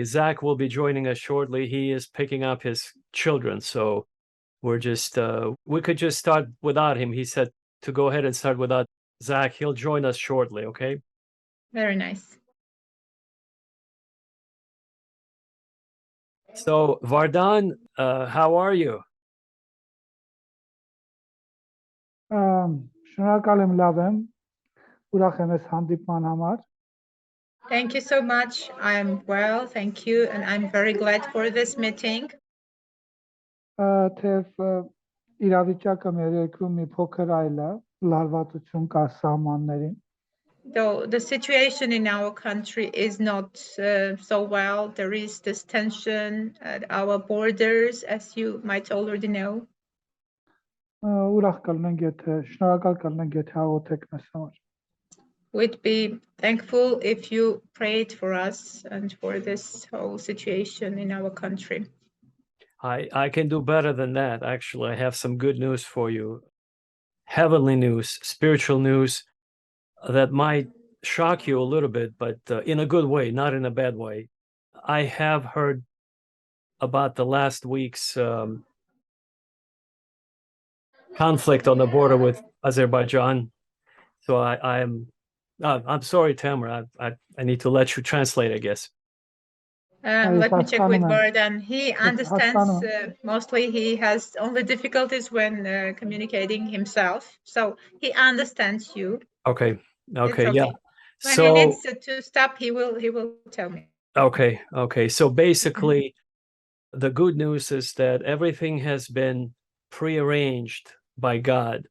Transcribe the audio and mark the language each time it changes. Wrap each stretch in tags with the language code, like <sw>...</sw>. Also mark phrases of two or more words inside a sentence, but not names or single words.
<en>Zach will be joining us shortly. He is picking up his children, so we could just start without him. He said to go ahead and start without Zach. He'll join us shortly, okay? Very nice. So Vardan, how are you?</en> <hy>Շնորհակալ եմ, լավ եմ, ուրախ եմ այս հանդիպման համար։</hy> <en>Thank you so much. I'm well, thank you, and I'm very glad for this meeting.</en> <hy>Թեև իրավիճակը մեր երկրում մի փոքր այլ է, լարվածություն կա սահմաններին։</hy> <en>Though the situation in our country is not so well, there is this tension at our borders, as you might already know.</en> <hy>Ուրախ կլինենք, շնորհակալ կլինենք, եթե աղոթեք մեզ համար։</hy> <en>We'd be thankful if you prayed for us and for this whole situation in our country. I can do better than that. Actually, I have some good news for you. Heavenly news, spiritual news that might shock you a little bit, but in a good way, not in a bad way. I have heard about the last week's conflict on the border with Azerbaijan. So I'm sorry, Tamara. I need to let you translate, I guess. Let me check with</en> <hy>հասկանում եմ,</hy> <en>Vardan. He understands,</en> <hy>հասկանում</hy> <en>mostly he has only difficulties when communicating himself. So he understands you. Okay. It's Okay. Yeah. When he So needs to stop, he will tell me. okay. So basically, the good news is that everything has been prearranged by God.</en>